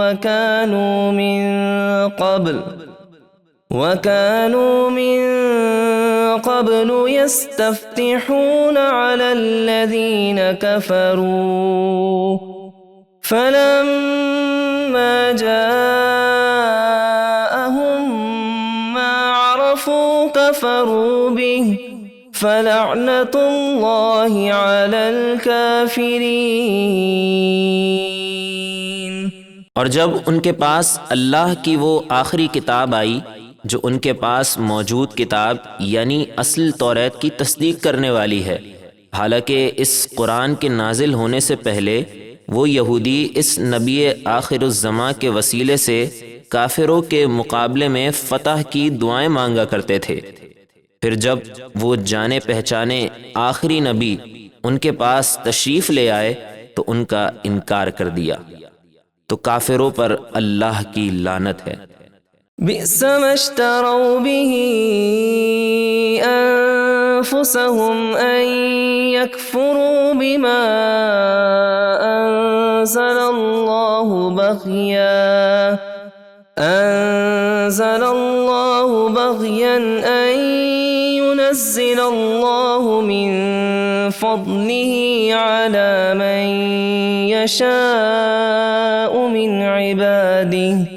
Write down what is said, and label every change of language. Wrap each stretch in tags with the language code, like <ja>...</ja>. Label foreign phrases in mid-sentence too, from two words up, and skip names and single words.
<ar>وكانوا من قبل يستفتحون على الذين كفروا فلما جاءهم ما عرفوا كفروا به فلعنة الله على الكافرين.</ar> <ur>اور جب ان کے پاس اللہ کی وہ آخری کتاب آئی جو ان کے پاس موجود کتاب یعنی اصل تورات کی تصدیق کرنے والی ہے، حالانکہ اس قرآن کے نازل ہونے سے پہلے وہ یہودی اس نبی آخر الزماں کے وسیلے سے کافروں کے مقابلے میں فتح کی دعائیں مانگا کرتے تھے. پھر جب وہ جانے پہچانے آخری نبی ان کے پاس تشریف لے آئے تو ان کا انکار کر دیا، تو کافروں پر اللہ کی لعنت ہے.</ur> <ar>بئسما اشتروا به أنفسهم أن يكفروا بما أنزل الله بغيا أن ينزل الله من فضله على من يشاء من عباده</ar>